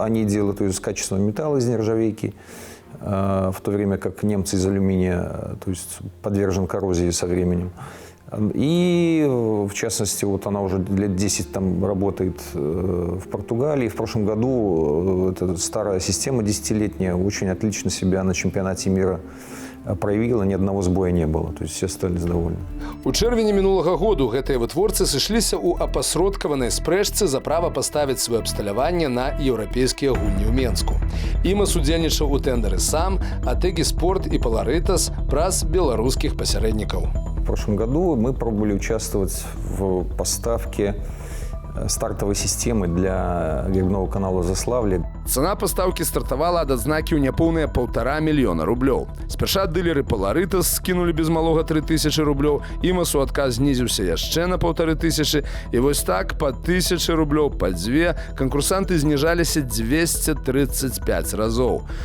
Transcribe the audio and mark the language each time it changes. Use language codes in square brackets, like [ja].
[ru] Они делают ее из качественного металла, из нержавейки, в то время как немцы из алюминия, то есть подвержен коррозии со временем. И, в частности, вот она уже лет 10 там работает в Португалии. В прошлом году эта старая система 10-летняя очень отлично себя на чемпионате мира проявила, ни одного сбоя не было. То есть все остались довольны. [be] У чэрвені мінулага году гэтыя вытворцы сышліся ў апасродкаванай спрэчцы за права паставіць сваё абсталяванне на еўрапейскія гульні ў Менску. ІМАС удзельнічаў у тэндары сам, а Теги Спорт і Поларитас праз беларускіх пасярэднікаў. [ru] В прошлом году мы пробовали участвовать в поставке стартовой системы для грибного канала Заславле. [be] Цана пастаўкі стартавала ад адзнакі ў няпоўныя 1,5 мільёна рублёў. Спярша дылеры Поларитас скінулі без малога 3000 рублёў, ІМАС у адказ знізіўся яшчэ на 1500, і вось так па 1000 рублёў, па 2 канкурсанты зніжаліся 235 разоў.